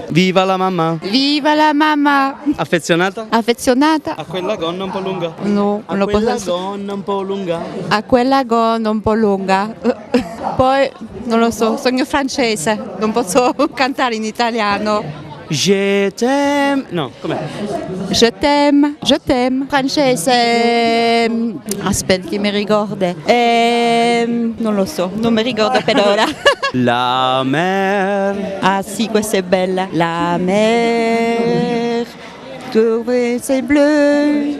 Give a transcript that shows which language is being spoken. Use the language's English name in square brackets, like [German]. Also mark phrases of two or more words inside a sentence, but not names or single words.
[Italian] Viva la mamma. Viva la mamma Affezionata? affezionata. A quella gonna un po' lunga. No, A non lo quella posso. gonna un po' lunga. A quella gonna un po' lunga. Poi non lo so, sono francese, non posso cantare in italiano. [French] Je t'aime. [Italian] No, com'è? [French] Je t'aime. [Italian] Francese. Aspetta che mi ricorda. Non lo so, non mi ricordo per ora. La mer. Ah sì, questa è bella. La mer, dove sei blu.